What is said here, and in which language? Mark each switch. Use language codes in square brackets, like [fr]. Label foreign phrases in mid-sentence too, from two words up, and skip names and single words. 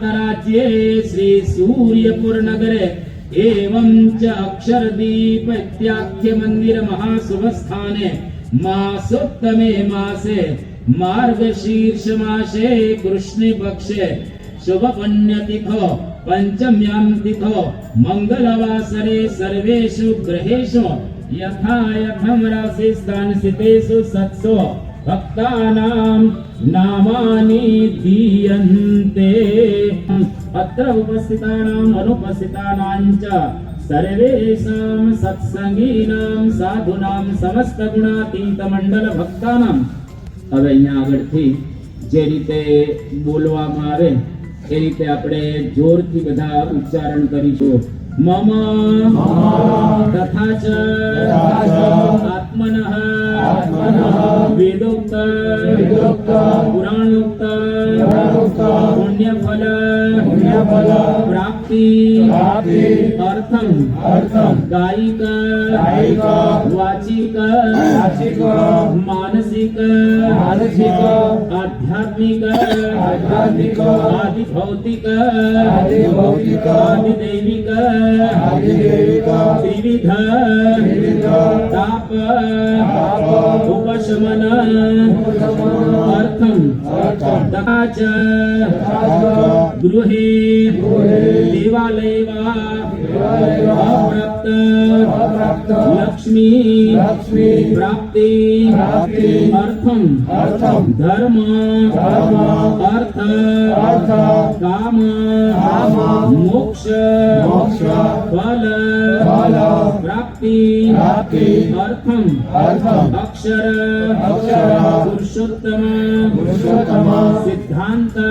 [sa] राज्ये श्री सूर्यपुर नगरे एवं च अक्षरदीप इत्याख्य मंदिर महाशुभस्थाने मासोत्तमे मासे मार्गशीर्ष मासे कृष्ण पक्षे शुभ पुण्यतिथो पंचम्यां तिथो मंगलवासरे सर्वेषु ग्रहेषु यथा यथं राशि स्थान स्थितेषु सत्सु भक्तानां नामानि दीयन्ते. अत्र उपस्थितानाम् अनुपस्थितानां च सर्वेषां सत्संगीनां साधूनां समस्त गुणातीत मंडल भक्तानां. [gu] હવે અહીંયા આગળથી જે રીતે બોલવામાં આવે એ રીતે આપણે જોરથી બધા ઉચ્ચારણ કરીશું. [sa] मम तथा च आत्मनः वेदोक्त पुराणोक्त पुण्यफल प्राप्ति अर्थम गायिक वाचिक मानसिक आध्यात्मिक आदि भौतिक आदि दैविक त्रिविध ताप उपशमन अर्थम तथा च ગૃહે देवालय अप्राप्त लक्ष्मी प्राप्ति अर्थम धर्म अर्थ काम मोक्ष फल प्राप्ति अर्थम अक्षर पुरुषोत्तम सिद्धांत